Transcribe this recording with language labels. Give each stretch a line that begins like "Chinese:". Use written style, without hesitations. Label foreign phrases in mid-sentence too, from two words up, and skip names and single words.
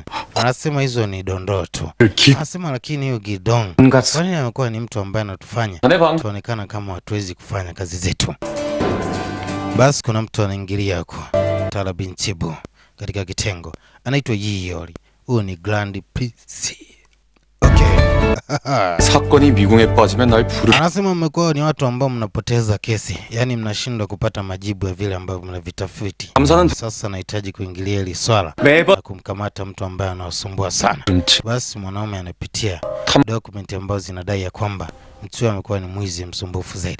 Swahili: Anasema hizo ni dondoo tu. Anasema lakini hiyo Gidong, kwa nini amekuwa ni mtu ambaye anatufanya tuonekana kama hatuwezi kufanya kazi zetu? Basi kuna mtu anaingilia huko, Tala Bintibu katika kitengo, anaitwa Yiyori. Huyu ni Grand Prince. Okay.
Korean: 사건이 미궁에 빠지면 날 부르.
Swahili: Anasema mmekuwa ni watu ambao mnapoteza kesi, yani mnashindwa kupata majibu ya vile ambavyo mnavitafuti. Sasa nahitaji kuingilia hili swala na kumkamata mtu ambaye anawasumbua sana. Basi mwanaume anapitia document ambazo zinadai ya kwamba mtu amekuwa ni mwizi msumbufu zaidi.